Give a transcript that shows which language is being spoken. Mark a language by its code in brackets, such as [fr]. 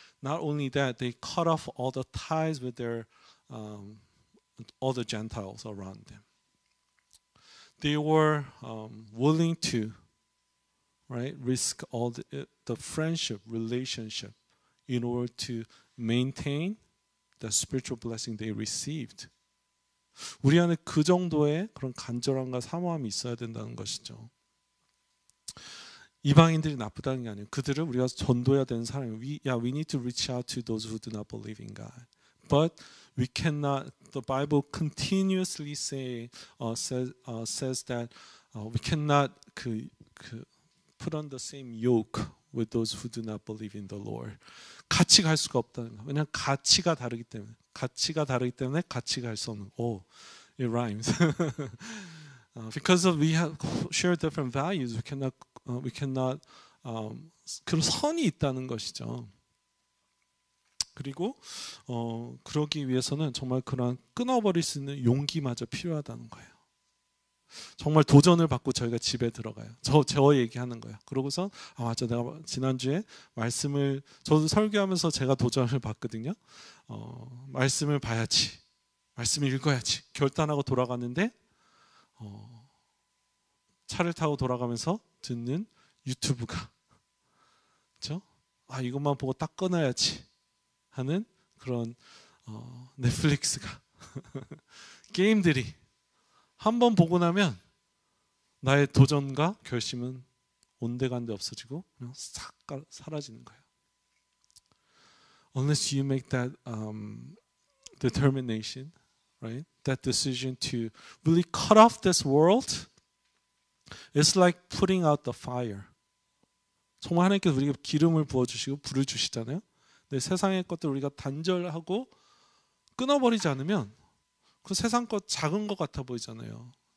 [en] Not only that, they cut off all the ties with their all the Gentiles around them. They were willing to, right, risk all the friendship, relationship in order to maintain the spiritual blessing they received. [ko] 우리 안에 그 정도의 그런 간절함과 사모함이 있어야 된다는 것이죠. 이방인들이 나쁘다는 게 아니에요. 그들을 우리가 전도해야 되는 사람이에요. [en] We need to reach out to those who do not believe in God. But we cannot. The Bible continuously says that we cannot put on the same yoke with those who do not believe in the Lord. [ko] 같이 갈 수가 없다는 거. 왜냐하면 가치가 다르기 때문에 같이 갈 수 없는. [en] Oh, it rhymes. Because we share different values, we cannot [ko] 그런 선이 있다는 것이죠. 그리고 그러기 위해서는 정말 그런 끊어버릴 수 있는 용기마저 필요하다는 거예요. 정말 도전을 받고 저희가 집에 들어가요. 저 얘기하는 거예요. 그러고서 맞아, 내가 지난주에 말씀을 저도 설교하면서 제가 도전을 받거든요. 말씀을 봐야지, 말씀을 읽어야지 결단하고 돌아갔는데 차를 타고 돌아가면서 듣는 유튜브가 그렇죠? 이것만 보고 딱 끊어야지 하는 그런 넷플릭스가 게임들이 한번 보고 나면 나의 도전과 결심은 온데간데 없어지고 그냥 싹 사라지는 거예요. [en] Unless you make that determination, right? That decision to really cut off this world, it's like putting out the fire. [ko] 정말 하나님께서 우리가 기름을 부어주시고 불을 주시잖아요. 근데 세상의 것들 우리가 단절하고 끊어버리지 않으면 그 세상 것 작은 것 같아 보이잖아요.